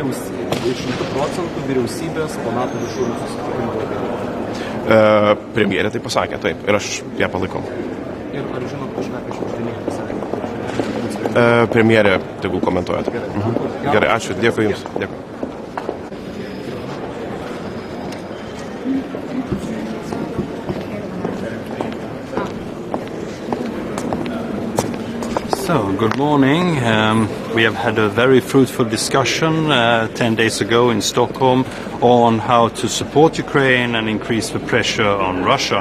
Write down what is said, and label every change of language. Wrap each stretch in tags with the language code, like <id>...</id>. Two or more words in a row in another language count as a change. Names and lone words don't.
<lt>100% vyriausybės po NATO viršūnių susitikimo. Premjerė tai pasakė, taip, ir aš ją palaikau. Ir ar žinot kažką apie šimtinį pasakė? Premjerė tegul komentuoja. Gerai, ačiū, dėkui Jums. Dėkui.</lt> <en>So, good morning. We have had a very fruitful discussion 10 days ago in Stockholm on how to support Ukraine and increase the pressure on Russia.</en>